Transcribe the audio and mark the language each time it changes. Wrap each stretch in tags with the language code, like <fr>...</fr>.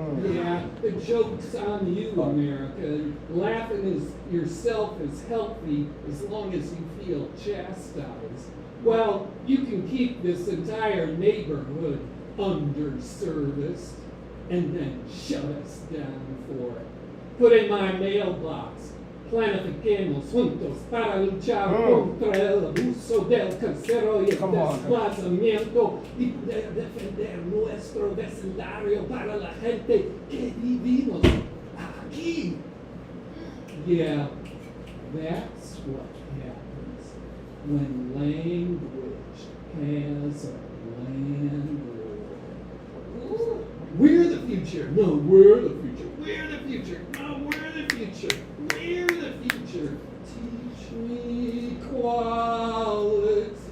<en>Yeah, the joke's on you, America. Laughing as yourself is healthy as long as you feel chastised. Well, you can keep this entire neighborhood underserviced and then shut us down for it. Put in my mailbox.</en> <es>Planifiquemos juntos para luchar contra el abuso del carcero y el desplazamiento y poder defender nuestro vecindario para la gente que vivimos aquí.</es> <en>Yeah, that's what happens when language has a land war. We're the future. No, we're the future. We're the future. No, we're the future. We're the future. Teach me equality.</en>